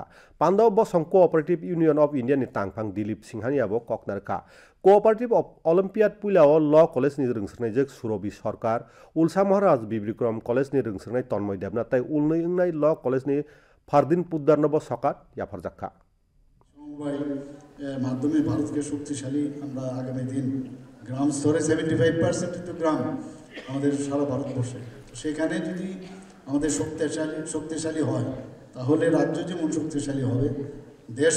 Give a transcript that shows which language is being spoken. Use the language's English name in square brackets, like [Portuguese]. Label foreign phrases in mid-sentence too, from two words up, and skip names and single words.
[Kok Borok] Pando bo Song Cooperative Union of India ni tangphang Dilip Singhani abo koknarka. Cooperative of Olympiad Pulao Law College ni rungsrnai jek Surobi Sarkar, Ulsa Maharaj Biblikram College ni rungsrnai Tonmoy Debna tai ulnai ungnai Law College ni Fardin Puddarnobo Sakat yafarjakka. [Bangla] মাধ্যমে ভারতকে শক্তিশালী আমরা আগামী দিন গ্রাম স্তরে 75% তো গ্রাম আমাদের সারা ভারতবর্ষে সেখানে যদি আমাদের শক্তিশালী হয় তাহলে রাজ্য যেমন শক্তিশালী হবে দেশও